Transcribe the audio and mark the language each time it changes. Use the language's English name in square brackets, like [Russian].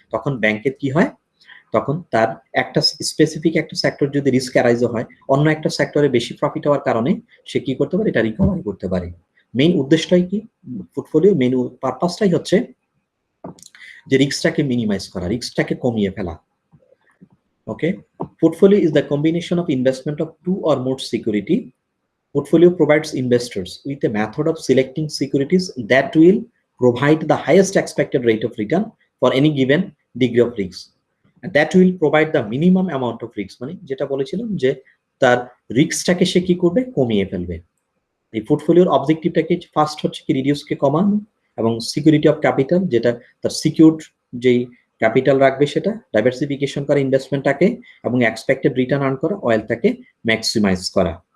[Bangla] তখন ব্যাংকের কি হয়, তখন তার একটা স্পেসিফিক একটা সেক্টর যদি রিস্ক অ্যারাইজ হয় অন্য একটা সেক্টরে বেশি প্রফিট হওয়ার কারণে সে কি করতে পারে, এটা রিকভারি করতে পারে। মেইন উদ্দেশ্যটাই কি, পোর্টফোলিও মেইন পারপাসটাই হচ্ছে যে রিস্কটাকে মিনিমাইজ করা, রিস্কটাকে কমিয়ে ফেলা। [English] Okay, portfolio is the combination of investment of two or more security. Portfolio provides investors with a method of selecting securities that will provide the highest expected rate of return for any given degree of risk. And that will provide the minimum amount of risk. [Bangla] মানে যেটা বলেছিলাম যে তার রিস্কটাকে সে কি করবে, কমিয়ে ফেলবে। এই পোর্টফোলিওর অবজেক্টিভটাকে ফার্স্ট হচ্ছে কি রিডিউসকে কমানো, এবং সিকিউরিটি অফ ক্যাপিটাল যেটা তার সিকিউরড যেই ক্যাপিটাল রাখবে সেটা ডাইভার্সিফিকেশন করা ইনভেস্টমেন্টটাকে, এবং এক্সপেক্টেড রিটার্ন আর্ন করা, ওয়েলথটাকে ম্যাক্সিমাইজ করা।